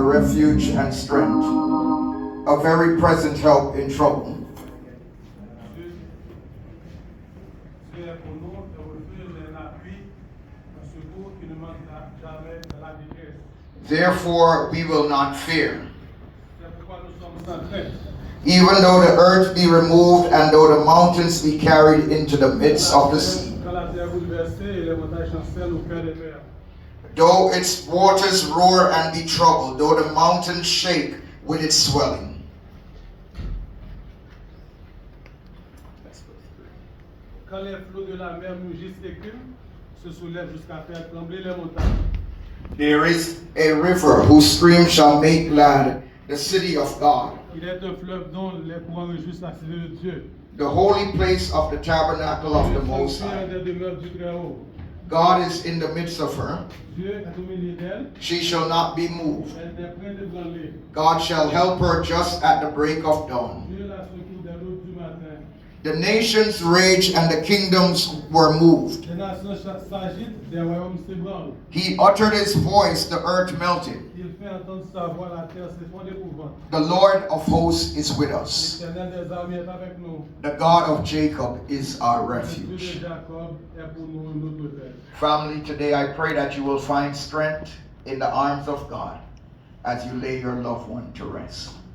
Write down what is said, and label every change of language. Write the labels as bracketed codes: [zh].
[en] refuge and strength, a very present help in trouble. [fr] Dieu est pour nous un refuge et un appui, un secours qui ne manquera jamais dans la détresse. [en] Therefore we will not fear. [fr] C'est pourquoi nous sommes sans crainte. [en] Even though the earth be removed and though the mountains be carried into the midst of the sea, [fr] Quand la terre est bouleversée et les montagnes chancellent au cœur des mers. [en] though its waters roar and be troubled, though the mountains shake with its swelling. [fr] Quand les flots de la mer mugissent et crient, se soulèvent jusqu'à faire trembler les montagnes. [en] There is a river whose stream shall make glad the city of God, [fr] Il est un fleuve dont les courants réjouissent la cité de Dieu. [en] the holy place of the tabernacle of the [fr] Le [en] Most [fr] sanctuaire [en] High. [fr] des demeures du Très-Haut. [en] God is in the midst of her. [fr] Dieu est au milieu d'elle, [en] She shall not be moved. [fr] elle n'est point ébranlée. [en] God shall help her just at the break of dawn. [fr] Dieu la secoue des l'aube du matin. [en] The nations raged and the kingdoms were moved. [fr] Les nations s'agitent, des royaumes s'ébranlent. [en] He uttered his voice, the earth melted. [fr] Il fait entendre sa voix, la terre s'effondre d'épouvante. [en] The Lord of hosts is with us. [fr] L'Éternel des armées est avec nous. [en] The God of Jacob is our [fr] Le Dieu de [en] refuge. [fr] Jacob est pour nous notre refuge. [en] Family, today I pray that you will find strength in the arms of God as you lay your loved one to rest.